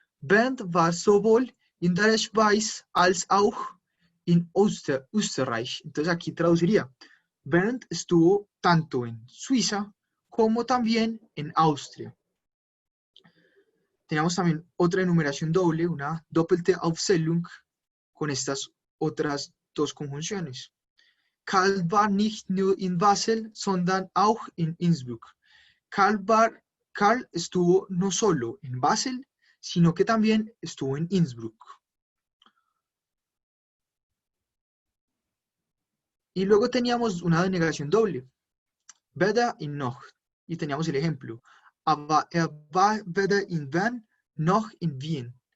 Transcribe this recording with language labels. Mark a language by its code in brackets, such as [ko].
[de] Bernd war sowohl in der Schweiz als auch in Österreich. [es] Entonces aquí traduciría. Bernd estuvo tanto en Suiza como también en Austria. Tenemos también otra enumeración doble, una doppelte Aufzählung, con estas otras dos conjunciones. [de] Karl war nicht nur in Basel, sondern auch in Innsbruck. [es] Karl estuvo no solo en Basel, sino que también estuvo en Innsbruck. Y luego teníamos una denegación doble, weder in noch. Y teníamos el ejemplo, aber war weder in Bern noch in Wien.